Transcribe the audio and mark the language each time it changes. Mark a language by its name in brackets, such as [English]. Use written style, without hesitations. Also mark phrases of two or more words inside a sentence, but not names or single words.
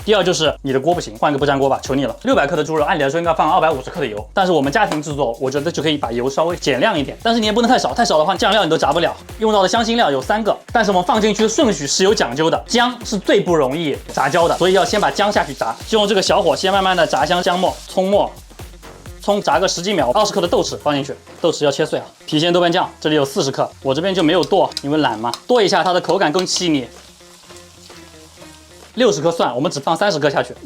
[Chinese] 第二就是你的鍋不行，換個不粘鍋吧，求你了。600克的豬肉，按理來說應該放250克的油，但是我們家庭製作，我覺得就可以把油稍微減量一點。但是你也不能太少，太少的話醬料你都炸不了。用到的香辛料有3個，但是我們放進去的順序是有講究的。薑是最不容易炸焦的，所以要先把薑下去炸，就用這個小火先慢慢的炸香薑末、蔥末。蔥炸個10幾秒，20克的豆豉放進去，豆豉要切碎啊。郫縣豆瓣醬這裡有40克，我這邊就沒有剁，因為懶嘛，剁一下它的口感更細膩。60克蒜，我們只放30克下去。